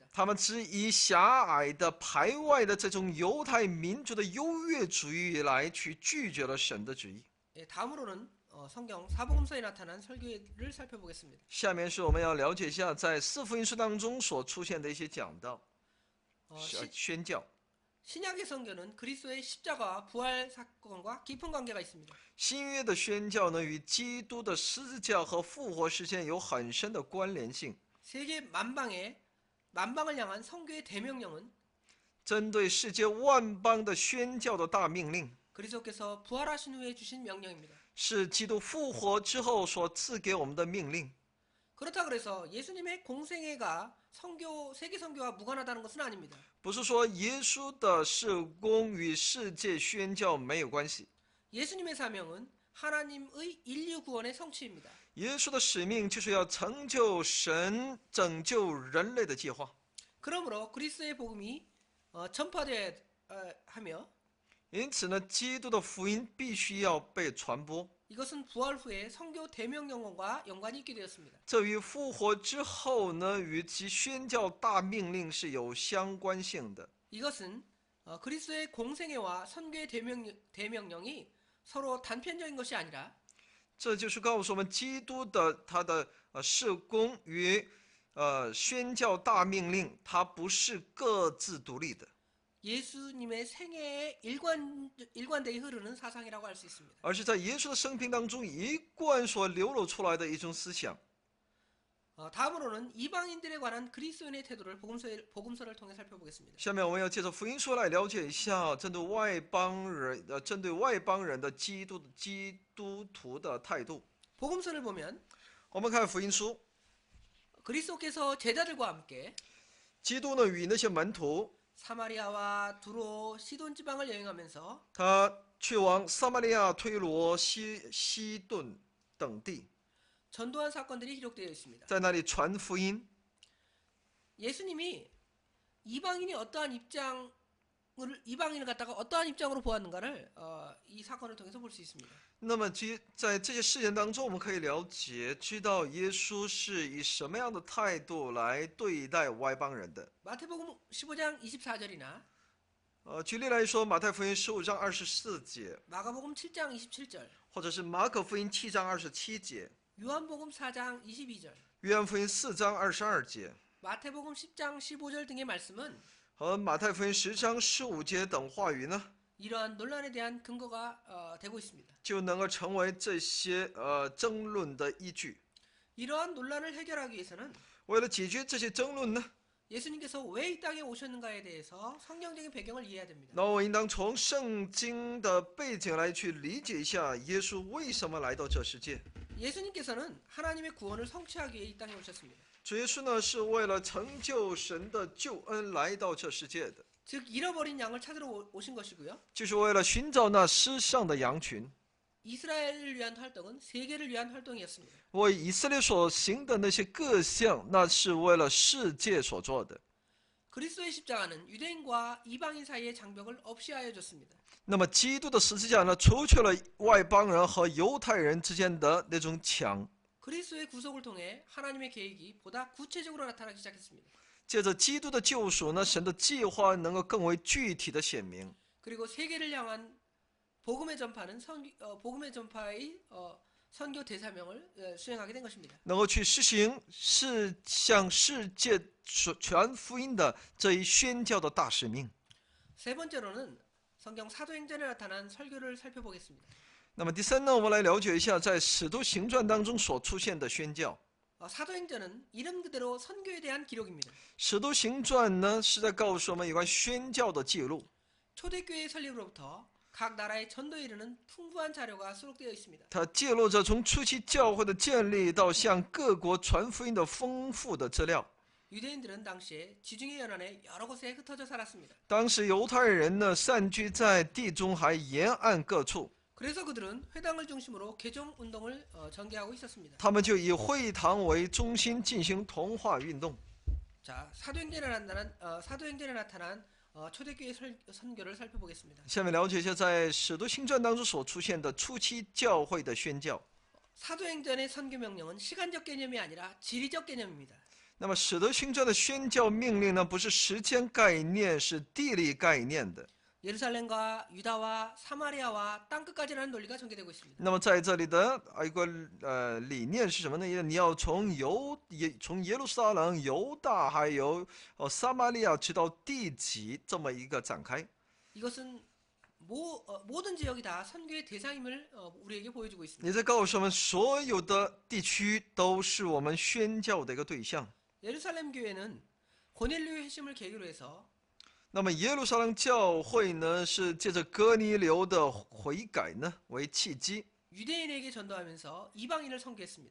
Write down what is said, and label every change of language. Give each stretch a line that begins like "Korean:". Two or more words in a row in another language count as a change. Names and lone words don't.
Chinese: 他们只以狭隘的排外的这种犹太民族的优越主义来去拒绝了神的旨意。
Korean: 다음으로는 성경 사복음서에 나타난 설교를 살펴보겠습니다.
Chinese: 下面是我们要了解一下在四福音书当中所出现的一些讲道、宣教。
Korean: 신약의 성경은 그리스도의 십자가와 부활 사건과 깊은 관계가 있습니다.
Chinese: 新约的宣教呢，与基督的十字架和复活事件有很深的关联性。
Korean: 세계 만방을 향한 성교의 대명령은
Chinese: 针对世界万邦的宣教的大命令，
Korean: 그리스도께서 부활하신 후에 주신 명령입니다.
Chinese: 是基督复活之后所赐给我们的命令。
Korean: 그렇다 그래서 예수님의 공생애가 세계 선교와 무관하다는 것은 아닙니다.
Chinese: 不是说耶稣的事工与世界宣教没有关系，
Korean: 예수님의 사명은 하나님의 인류 구원의 성취입니다.
Chinese: 耶稣的使命就是要成就神拯救人类的计划。
Korean: 그러므로 그리스도의 복음이 전파되어야 하며
Chinese: 因此呢，基督的福音必须要被传播。
Korean: 이것은 부활 후에 선교 대명령과 연관이 있게 되었습니다.
Chinese: 这与复活之后呢，与其宣教大命令是有相关性的。
Korean: 이것은 그리스도의 공생애와 선교의 대명령이 서로 단편적인 것이 아니라
Chinese: 这就是告诉我们，基督的他的事工与宣教大命令，它不是各自独立的，
Korean: 예수님의 생애에 일관되게 흐르는 사상이라고 할 수 있습니다.
Chinese: 而是在耶稣的生平当中一贯所流露出来的一种思想。
Korean: 다음으로는 이방인들에 관한 그리스도인의 태도를 복음서를 통해 살펴보겠습니다.
Chinese: 下面我们要借着福音书来了解一下针对外邦人的基督徒的态度。
Korean: 복음서를 보면
Chinese: 我们看福音书，
Korean: 그리스도께서 제자들과 함께
Chinese: 基督呢与那些门徒，
Korean: 사마리아와 두로 시돈 지방을 여행하면서
Chinese: 他去往撒玛利亚、推罗、西顿等地，
Korean: 전도한 사건들이 기록되어 있습니다.
Chinese: 在那里传福音。
Korean: 예수님이 이방인을 갖다가 어떠한 입장으로 보았는가를 이 사건을 통해서 볼 수 있습니다.
Chinese: 那么在这些事件当中，我们可以知道耶稣是以什么样的态度来对待外邦人的。
Korean: 마태복음 15장 24절이나
Chinese: 举例来说，马太福音15章24节，
Korean: 마가복음 7장 27절,
Chinese: 或者是马可福音7章27节，
Korean: 요한복음 4장 22절,
Chinese: 约翰福音4章22节，
Korean: 마태복음 10장 15절 등의 말씀은
Chinese: 和马太福音10章15节等话语呢，
Korean: 이러한 논란에 대한 근거가 되고 있습니다.
Chinese: 就能够成为这些争论的依据。
Korean: 이러한 논란을 해결하기 위해서는
Chinese: 为了解决这些争论呢，
Korean: 예수님께서 왜 이 땅에 오셨는가에 대해서 성경적인 배경을 이해해야 됩니다.
Chinese: 那我应当从圣经的背景来去理解一下耶稣为什么来到这世界。
Korean: 예수님께서는 하나님의 구원을 성취하기 위해 이 땅에 오셨습니다.
Chinese: 主耶稣呢是为了成就神的救恩来到这世界的，
Korean: 즉 잃어버린 양을 찾으러 오신 것이고요.
Chinese: 就是为了寻找那失丧的羊群。
Korean: 이스라엘을 위한 활동은 세계를 위한 활동이었습니다.
Chinese: 为以色列所行的那些各项，那是为了世界所做的。
Korean: 그리스도의 십자가는 유대인과 이방인 사이의 장벽을 없이 하여 줬습니다.
Chinese: 那么基督的十字架呢，除去了外邦人和犹太人之间的那种墙。
Korean: 그리스도의 구속을 통해 하나님의 계획이 보다 구체적으로 나타나기 시작했습니다.
Chinese: 借着基督的救赎呢，神的计划能够更为具体的显明。
Korean: 그리고 세계를 향한 복음의 전파의 선교 대사명을 수행하게 된 것입니다.
Chinese: 能够去实行向世界传福音的这一宣教的大使命。
Korean: 세 번째로는 성경 사도행전에 나타난 설교를 살펴보겠습니다.
Chinese: 那么第三呢，我们来了解一下在使徒行传当中所出现的宣教。
Korean: 사도행전은 이름 그대로 선교에 대한 기록입니다.
Chinese: 使徒行传呢是在告诉我们有关宣教的记录。
Korean: 초대교회 설립으로부터 각 나라의 전도에 이르는 풍부한 자료가 수록되어 있습니다.
Chinese: 它记录着从初期教会的建立到向各国传福音的丰富的资料。
Korean: 유대인들은 당시에 지중해 연안에 여러 곳에 흩어져 살았습니다.
Chinese: 当时犹太人呢散居在地中海沿岸各处，
Korean: 그래서 그들은 회당을 중심으로 개종 운동을 전개하고 있었습니다.
Chinese: 他们就以会堂为中心进行同化运动。
Korean: 자, 사도행전에 나타난 초대교회 선교를 살펴보겠습니다.
Chinese: 下面了解一下在使徒行传当中所出现的初期教会的宣教。
Korean: 사도행전의 선교 명령은 시간적 개념이 아니라 지리적 개념입니다.
Chinese: 那么使徒行传的宣教命令呢，不是时间概念，是地理概念的。
Korean: 예루살렘과 유다와 사마리아와 땅끝까지라는 논리가 전개되고 있습니다.
Chinese: 那么在这里的一个理念是什么呢？你要从耶路撒冷、犹大还有撒玛利亚直到地极这么一个展开。
Korean: 이것은 모든 지역이 다 선교의 대상임을 우리에게 보여주고 있습니다.
Chinese: 你在告诉我们，所有的地区都是我们宣教的一个对象。
Korean: 예루살렘 교회는 고넬료 회심을 계기로 해서
Chinese: 那么耶路撒冷教会呢，是借着哥尼流的悔改呢为契机。
Korean: 유대인에게 전도하면서 이방인을 선교했습니다.